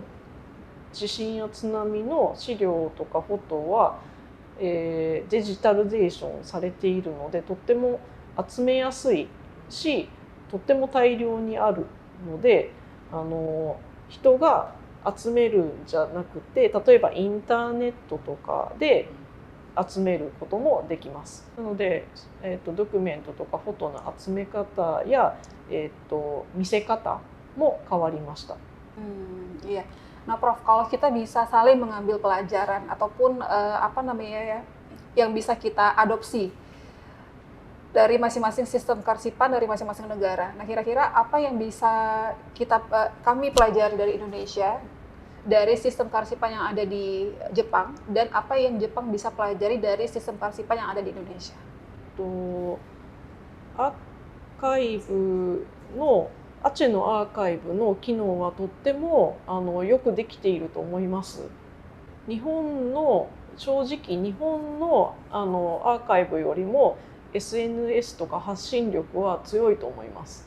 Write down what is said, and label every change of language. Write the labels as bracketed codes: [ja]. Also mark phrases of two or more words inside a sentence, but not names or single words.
[ja] 地震や津波の資料とかフォトは、デジタルゼーションされているのでとっても集めやすいしとっても大量にあるので人が集めるんじゃなくて例えばインターネットとかで集めることもできます。なので、ドキュメントとかフォトの集め方や、見せ方も変わりました。 [id] Iya. Nah, Prof, kalau kita bisa saling mengambil pelajaran ataupun yang bisa kita adopsi dari masing-masing sistem kearsipan dari masing-masing negara. Nah, kira-kira apa yang bisa kami pelajari dari Indonesia dari sistem kearsipan yang ada di Jepang dan apa yang Jepang bisa pelajari dari sistem kearsipan yang ada di Indonesia? [ja] とアーカイブのアチェのアーカイブの機能はとってもよくできていると思います。正直日本のアーカイブよりも SNS とか発信力は強いと思います。